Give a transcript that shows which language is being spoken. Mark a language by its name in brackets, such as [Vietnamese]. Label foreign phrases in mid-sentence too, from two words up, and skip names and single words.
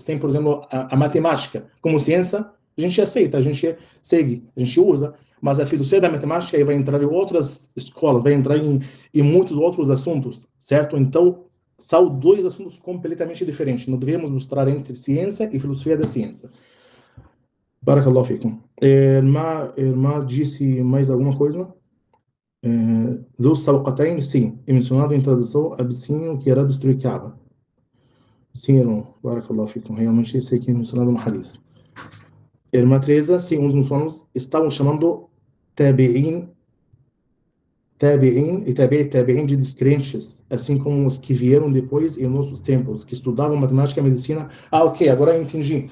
[Portuguese] Tem, por exemplo, a matemática. Como ciência, a gente aceita, a gente segue, a gente usa, mas a filosofia da matemática aí vai entrar em outras escolas, vai entrar em muitos outros assuntos, certo? Então, são dois assuntos completamente diferentes. Não devemos mostrar entre ciência e filosofia da ciência. [Arabic] بارك الله فيكم. [Portuguese] Irmã disse mais alguma coisa? Dos Salqatain, sim. É mencionado em tradução Abissínio, que era destruir Kaaba. Sim, irmão. [Arabic] بارك الله فيكم. [Portuguese] Realmente isso aqui é mencionado no hadith. Irmã Teresa, sim, uns muçulmanos estavam chamando tabi'in e tabi'in de descrentes, assim como os que vieram depois em nossos tempos, que estudavam matemática e medicina. Ok, agora eu entendi.